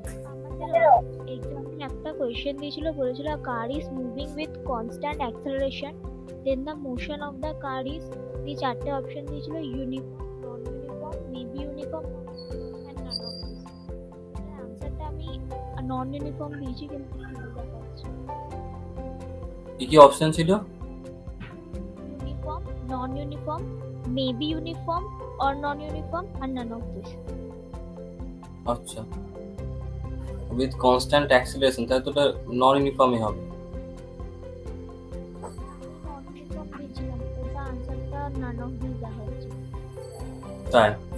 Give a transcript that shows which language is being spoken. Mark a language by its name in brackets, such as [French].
[Bangla] আমাদের এক্সামে একটা কোয়েশ্চেন দিয়েছিল, বলেছিল [English] car is moving with constant acceleration, then the motion of the car is, [Bangla] এই চারটে অপশন দিয়েছিল, [English] Uniform, non uniform, maybe uniform and none of this. [Bangla] আনসারটা আমি নন ইউনিফর্ম দিয়েছি, কিন্তু ভুল দেখাচ্ছে। কি অপশন ছিল? [English] Uniform, non uniform, maybe uniform or non-uniform and none of this. [Bangla] আচ্ছা, [English] with constant acceleration, [Bangla] তাহলে তো এটা নন ইউনিফর্মই হবে। non-uniform দিয়েছিলাম, ওটা আনসারটা [English] none of these [Bangla] দেখাচ্ছে। তাই?